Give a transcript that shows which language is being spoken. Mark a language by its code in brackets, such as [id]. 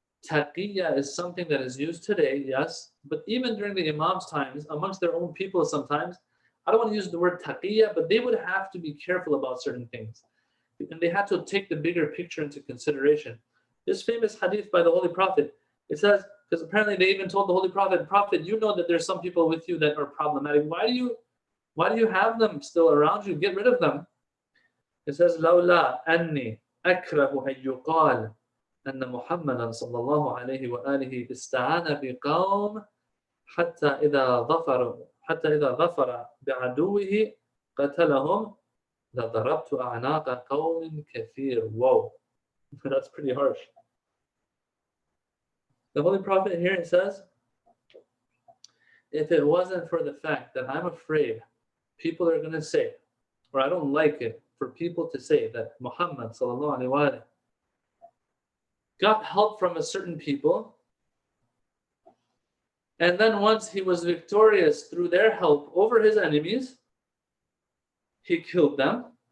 [en] Taqiyya is something that is used today, yes, but even during the Imam's times, amongst their own people sometimes, I don't want to use the word taqiyya, but they would have to be careful about certain things. And they had to take the bigger picture into consideration. This famous hadith by the Holy Prophet, it says, because apparently they even told the Holy Prophet, Prophet, you know that there's some people with you that are problematic. Why do you have them still around you? Get rid of them. It says, [ar] لولا أني أكره أن يقال أن محمدا صلى الله عليه وآله استعان بقوم حتى إذا ظفر بعدوه قتلهم لضربت أعناق قوم كثير. [en] Whoa, that's pretty harsh. The Holy Prophet here, it says, if it wasn't for the fact that I'm afraid people are going to say, or I don't like it for people to say that Muhammad [ar] sallallahu alaihi wasallam [en] got help from a certain people, and then once he was victorious through their help over his enemies, he killed them.